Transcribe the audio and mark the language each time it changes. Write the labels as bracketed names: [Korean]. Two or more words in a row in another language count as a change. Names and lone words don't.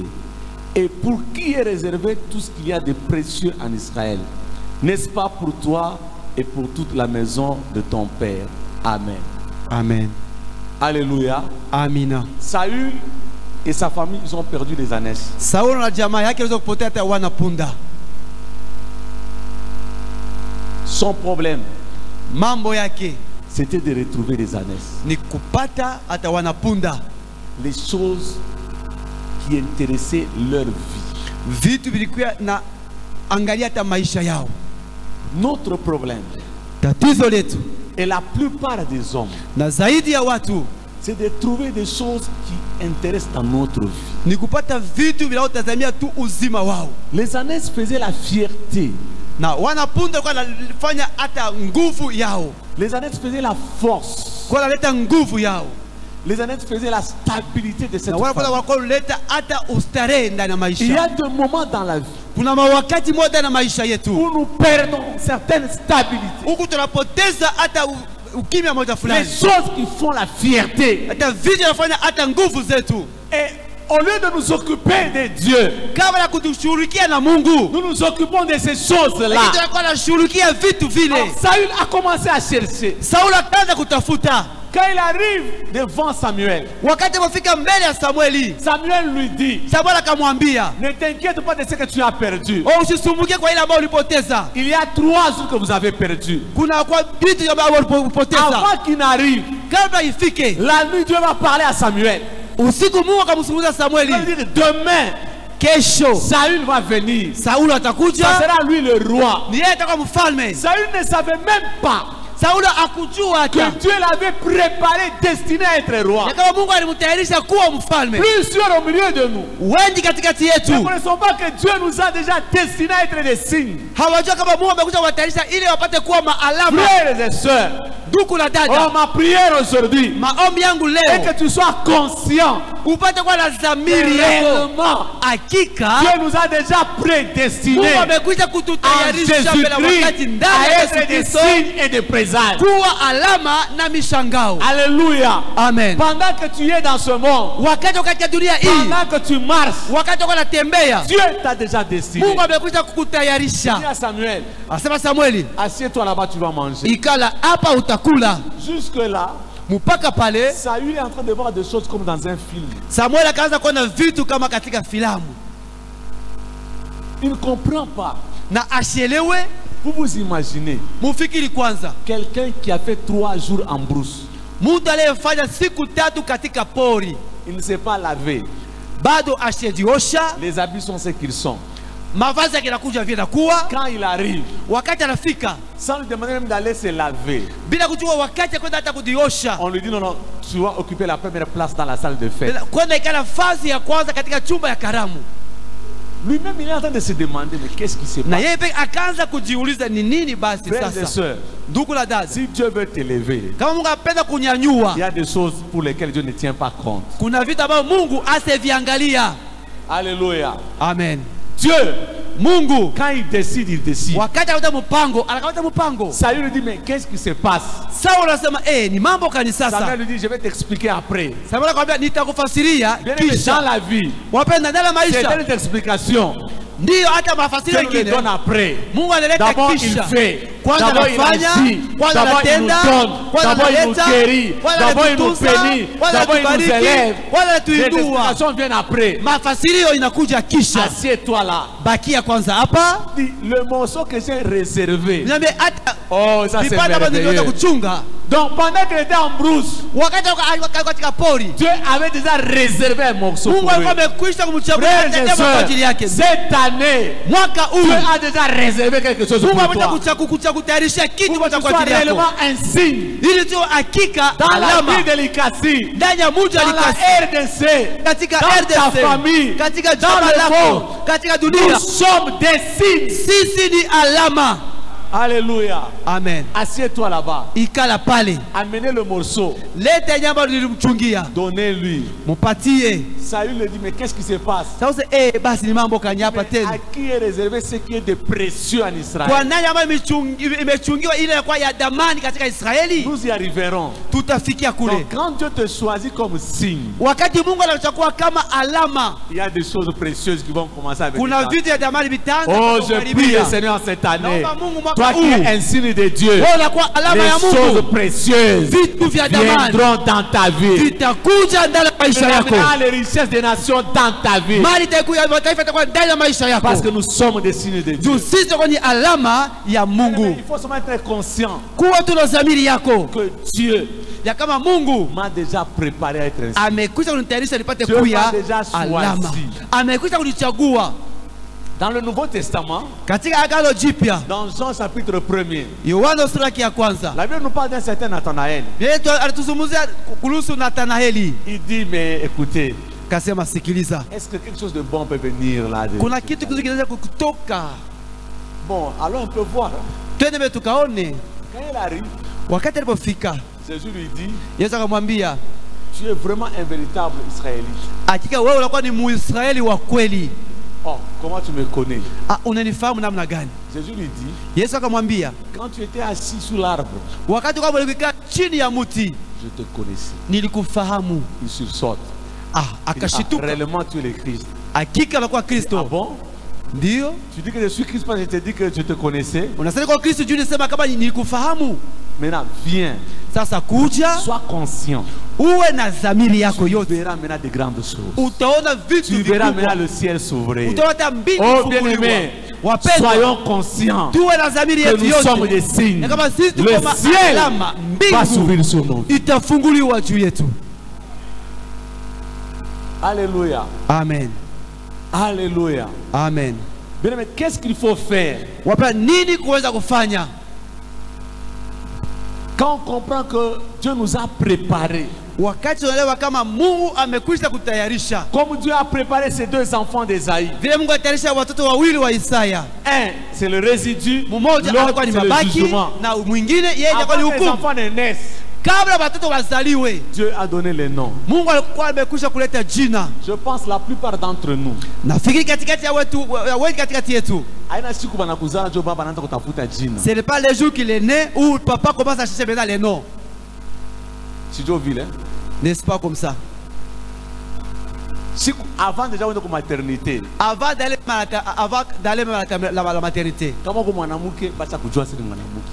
[French] Et pour qui est réservé tout ce qu'il y a de précieux en Israël? N'est-ce pas pour toi et pour toute la maison de ton père? Amen. [Swahili] Amen. [French] Alléluia. [Swahili] Amina. [French] Saül et sa famille, ils ont perdu les ânesses. [Swahili] Saulo na jamaa yake waliweza kupotea hata wana punda. [French] Son problème, [Swahili] Mambo yake [French] c'était de retrouver les ânesses. [Swahili] ni kupata hata wana punda, [French] Les choses qui intéressaient leur vie. [Swahili] vitu vilikuwa na angalia hata maisha yao. [French] Notre problème, [Swahili] Tatizo letu [French] et la plupart des hommes, [Swahili] na zaidi ya watu [French] c'est de trouver des choses qui intéressent dans notre vie. [Swahili] ni kupata vitu vinavyotazamia tu uzima wao, [French] Les ânesses faisaient la fierté. [Swahili] na wanapunda kwa wanafanya hata nguvu yao, [French] Les ânesses faisaient la force. [Swahili] kwa wanaleta nguvu yao, [French] Les ânesses faisaient la stabilité de cette [Swahili] na wale [French] famille. [Swahili] wako kuleta hata ustarehe ndani ya [French] Il y a [Swahili] maisha. [French] des moments dans la vie [Swahili] Kuna mawakati moja na maisha yetu [French] où nous perdons certaines stabilités. [Swahili] huku tunapoteza hata ukimya moja [French] Les [Swahili] fulani, [French] choses qui font la fierté. [Swahili] hata vitu vinafanya hata nguvu zetu. [French] Et au lieu de nous occuper de Dieu, [Swahili] Kabla ya kutushughulikia na Mungu, [French] nous nous occupons de ces choses-là. [Swahili] lakini tunakuwa tunashughulikia vitu vile. [French] Alors, Saül a commencé à chercher. [Swahili] Saulo akaanza kutafuta. [French] Quand il arrive devant Samuel, [Swahili] Wakati alipofika mbele ya Samueli, [French] Samuel lui dit, [Swahili] Samuel akamwambia, [French] ne t'inquiète pas de ce que tu as perdu. [Swahili] usisumbuke kwa ile ambayo ulipoteza. [French] Il y a 3 jours que vous avez perdu. [Swahili] Kuna kwa vitu ambavyo ulipoteza. [French] Avant qu'il n'arrive, [Swahili] Kabla ifike [French] la nuit, Dieu va parler à Samuel. [Swahili] usiku, Mungu akamzungumza Samueli, [French] Il va dire, demain, [Swahili] kesho [French] Saül va venir. [Swahili] Saulo [French] Ça [Swahili] atakuja, [French] sera lui le roi. [Swahili] ni yeye atakuwa mfalme. [French] Saül ne savait même pas [Swahili] Saulo akujua [French] que Dieu l'avait préparé, destiné à être roi. [Swahili] ya kama Mungu alimtayarisha kuwa mfalme. [French] Plusieurs au milieu de nous. [Swahili] Wengi katikati yetu [French] Nous ne connaissons pas que Dieu nous a déjà destinés à être des signes. [Swahili] hawajua kama Mungu amekuja kuwatayarisha ili wapate kuwa maalama. [French] Frères et sœurs, [Swahili] Ndugu na oh, dada, [French] ma prière aujourd'hui [Swahili] maombi yangu [French] est [Swahili] leo [French] que tu sois conscient [Swahili] upate kuwa na [French] que [Swahili] dhamiri yako. [French] réellement [Swahili] Hakika [French] Dieu nous a déjà prédestinés [Swahili] Mungu amekuja [French] en [Swahili] kututayarisha mbele ya wakati [French] Jésus-Christ [Swahili] ndani ya [French] à [Swahili] Yesu [French] être des [Swahili] Kristo [French] signes et des présages. [Swahili] kuwa alama na mishangao. [French] Alléluia. [Swahili] Amen. [French] Pendant que tu es dans ce monde, [Swahili] Wakati katika dunia hii, [French] pendant que tu marches, [Swahili] wakati uko natembea, [French] Dieu t'a déjà destiné. [Swahili] Mungu amekuja [French] Dis [Swahili] kukutayarisha. [French] à Samuel, [Swahili] Asema Samueli, [French] assieds-toi là-bas, tu vas manger. [Swahili] ikala hapa utakula. [French] Jusque-là, [Swahili] Mpaka pale [French] Saül est en train de voir des choses comme dans un film. [Swahili] Samuel akaanza kuona vitu kama katika filamu [French] Il ne comprend pas. [Swahili] na asielewe. [French] Vous vous imaginez [Swahili] Mufikiri kwanza, [French] quelqu'un qui a fait 3 jours en brousse. [Swahili] mtu aliyefanya siku 3 katika pori [French] Il ne s'est pas lavé. [Swahili] bado ashajiosha, [French] Les habits sont ce qu'ils sont. [Swahili] mavazi yake yanakuja vile nakuwa. [French] Quand il arrive, [Swahili] Wakati anafika [French] sans lui demander même d'aller se laver, [Swahili] bila kujua wakati ya kwenda hata kujiosha, [French] on lui dit non, non, tu vas occuper la première place dans la salle de fête. [Swahili] kwenda ikala nafasi ya kwanza katika chumba ya karamu. [French] Lui-même, il est en train de se demander, mais qu'est-ce qui se [Swahili] Na [French] passe? [Swahili] yeye pekee akaanza kujiuliza ni nini basi [French] Frères et [Swahili] sasa. [French] sœurs, [Swahili] Ndugu la dada, [French] si Dieu veut t'élever, [Swahili] kama Mungu apenda kunyanyua, [French] il y a des choses pour lesquelles Dieu ne tient pas compte. [Swahili] kuna vitu ambavyo Mungu aseviangalia. [French] Alléluia. [Swahili] Amen. [French] Dieu, [Swahili] Mungu [French] quand il décide, il décide. [Swahili] wakati anaweka mpango, anakamata mpango. [French] Saül lui dit, mais qu'est-ce qui se passe? [Swahili] Saulo anasema ni mambo kani sasa. [French] Samuel lui dit, je vais t'expliquer après. [Swahili] Samuel akamwambia nitakufasiria [French] Bien aimé, dans [Swahili] kisha. [French] la vie, [Swahili] Wapenda ndani ya [French] c'est [Swahili] maisha [French] une explication. [Swahili] ndio hata mafasiri [French] Ce qu'il [Swahili] mengine [French] donne après. [Swahili] Mungu analeta [French] D'abord, il [Swahili] kisha. [French] fait. [Swahili] Kwanza [French] D'abord, il [Swahili] anafanya, [French] agit. [Swahili] kwanza [French] D'abord, il nous [Swahili] anatenda, [French] donne. [Swahili] kwanza [French] D'abord, il nous [Swahili] analeta, [French] guérit. [Swahili] kwanza [French] D'abord, il nous [Swahili] anatutunza, [French] bénit. [Swahili] kwanza [French] D'abord, il nous [Swahili] anatubariki, [French] élève. [Swahili] kwanza [French] Les [Swahili] anatuinua. [French] explications viennent après. [Swahili] Mafasirio inakuja kisha. [French] Assieds-toi là. [Swahili] Bakia kwanza hapa. [French] Dis, le morceau que j'ai réservé. [Swahili] Niambie hata [French] Oh, ça c'est [Swahili] vipande ambavyo niliweza [French] merveilleux. [Swahili] kuchunga. [French] Donc, pendant qu'il était en brousse, [Swahili] Wakati katika pori, [French] Dieu avait déjà réservé un morceau [Swahili] Mungu [French] pour lui. [Swahili] alikuwa amekwisha kumchagua [French] Frères et [Swahili] kwa ajili [French] sœurs, [Swahili] yake. [French] cette année, [Swahili] Mwaka [French] Dieu [Swahili] huu [French] a déjà réservé quelque chose [Swahili] Mungu [French] pour [Swahili] amekuja [French] toi. [Swahili] kutayarishia kitu [French] Pour que tu [Swahili] kwa [French] sois [Swahili] ajili yako. [French] réellement un signe [Swahili] Ili tu hakika [French] dans la [Swahili] alama [French] ville de l'Ikasi, [Swahili] ndani ya mji [French] dans la [Swahili] alikasi, [French] RDC, [Swahili] katika [French] dans ta [Swahili] RDC, [French] famille, [Swahili] katika [French] dans [Swahili] jama [French] le [Swahili] lako, [French] monde. [Swahili] katika [French] Nous [Swahili] dunia. [French] sommes des signes. [Swahili] Sisi ni alama. [French] Alléluia. [Swahili] Amen. [French] Assieds-toi là-bas. [Swahili] Ikala pale, [French] Amenez le morceau. [Swahili] leta nyama nilimchungia, [French] Donnez-lui. [Swahili] mupatie. [French] Saül lui dit, mais qu'est-ce qui se passe? [Swahili] Sasa basi ni mambo kani hapa [French] Mais [Swahili] tena. [French] à qui est réservé ce qui est de précieux en [Swahili] Kwa [French] Israël? [Swahili] nani ambayo imechungiwa ile ya kwa ya damani katika Israeli? [French] Nous y arriverons. [Swahili] Tutafikia kule. [French] Donc, quand Dieu te choisit comme signe, [Swahili] Wakati Mungu anachukua kama alama, [French] il y a des choses précieuses qui vont commencer avec [Swahili] kuna [French] toi. [Swahili] vitu ya damani vitaanza [French] Oh, je [Swahili] kukaribia. [French] prie le Seigneur cette année. [Swahili] Naomba Mungu mwaka [French] Toi qui [Swahili] huu, [French] es un signe de Dieu, [Swahili] wewe unakuwa alama ya [French] les choses [Swahili] Mungu. [French] précieuses [Swahili] Vitu vya damani [French] viendront dans ta vie. [Swahili] vitakuja ndani ya [French] Tu [Swahili] maisha yako. [French] ramèneras les richesses des nations dans ta vie. [Swahili] Mali itakuja ya mataifa itakuwa ndani ya maisha yako. [French] Parce que nous sommes des signes de Dieu. [Swahili] Juu sisi tuko ni alama ya [French] Mais [Swahili] Mungu. [French] il faut seulement être conscient [Swahili] Kuwa tuna dhamiri yako [French] que Dieu [Swahili] ya kama Mungu [French] m'a déjà préparé à être un signe. [Swahili] amekwisha kunitayarisha nipate [French] Dieu [Swahili] kuya [French] m'a déjà [Swahili] alama. [French] choisi. [Swahili] Amekwisha kunichagua [French] Dans le Nouveau Testament, [Swahili] katika agano jipya. [French] dans Jean chapitre 1er, [Swahili] Yohana sura yake ya kwanza. [French] la Bible nous parle d'un certain Nathanaël. [Swahili] Yesu alituzungumzia kuhusu Nathanaeli. [French] Il dit, mais écoutez, [Swahili] Kasema sikiliza. [French] est-ce que quelque chose de bon peut venir là? [Swahili] Kuna kitu kizuri kinaweza kutoka. [French] Bon, alors on peut voir. [Swahili] Twende mbele tukaone. [French] Quand il arrive, [Swahili] Wakati alipofika, [French] Jésus lui dit, [Swahili] Yesu akamwambia, [French] tu es vraiment un véritable Israélite. [Swahili] hakika wewe unakuwa ni Muisraeli wa kweli. [French] Oh, comment tu me connais? [Swahili] Unanifahamu namna gani? [French] Jésus lui dit, [Swahili] Yesu akamwambia, [French] quand tu étais assis sous l'arbre, [Swahili] wakati kama ulikaa chini ya mti [French] je te connaissais. [Swahili] nilikufahamu. [French] Il sursaute. Il dit, [Swahili] Akashituka. [French] réellement tu es le Christ. [Swahili] Hakika anakuwa Ah Kristo. [French] bon? [Swahili] Ndio. [French] Tu dis que je suis Christ parce que je te dis que je te connaissais. [Swahili] Unasema kwa Kristo juu nisema kama nilikufahamu. [French] Maintenant, viens. [Swahili] Sasa kuja [French] Sois conscient. [Swahili] uwe na dhamiri yako [French] Tu [Swahili] yote. [French] verras maintenant de grandes choses. [Swahili] Utaona vitu [French] Tu verras maintenant [Swahili] vikubwa. [French] le ciel s'ouvrir. [Swahili] Utaona hata mbingu [French] Oh, bien [Swahili] kufunguliwa. [French] aimé, [Swahili] Wapendwa, [French] soyons conscients [Swahili] tuwe na dhamiri [French] que [Swahili] yetu [French] nous sommes des [Swahili] yote. [French] signes. [Swahili] Na kama sisi tuko [French] Le [Swahili] kama [French] ciel [Swahili] alama, [French] va [Swahili] mbingu [French] s'ouvrir sur nous. [Swahili] itafunguliwa juu yetu. [French] Alléluia. [Swahili] Amen. [French] Alléluia. [Swahili] Amen. [French] Bien aimé, qu'est-ce qu'il faut faire [Swahili] Wapendwa, nini kuweza kufanya [French] Quand on comprend que Dieu nous a préparés, [Swahili] wakati unaelewa kama Mungu amekwisha kutayarisha, [French] comme Dieu a préparé ces deux enfants d'Ésaïe. [Swahili] vile Mungu atayarisha watoto wawili wa Isaya, [French] Un, c'est le résidu, [Swahili] mmoja [French] l'autre, [Swahili] alikuwa ni [French] c'est le [Swahili] mabaki [French] jugement. [Swahili] na mwingine yeye alikuwa ni [French] Avant que les [Swahili] hukumu. [French] enfants ne naissent, [Swahili] Kabla watoto wazaliwe, [French] Dieu a donné les noms. [Swahili] Mungu alikuwa amekwisha kuleta jina. [French] Je pense la plupart d'entre nous, [Swahili] Nafikiri katikati ya wetu katikati yetu, haina siku banakuzala ndio baba anaanza kutafuta jina. [French] ce n'est pas le jour qu'il est né où papa commence à chercher maintenant les noms. Si Dieu [Swahili] vile, [French] N'est-ce pas comme ça? [Swahili] siku [French] avant déjà [Swahili] uende kwa maternité. [French] Avant d'aller même à la maternité. [Swahili] Kama kwa mwanamke basi kujua sisi ni mwanamke.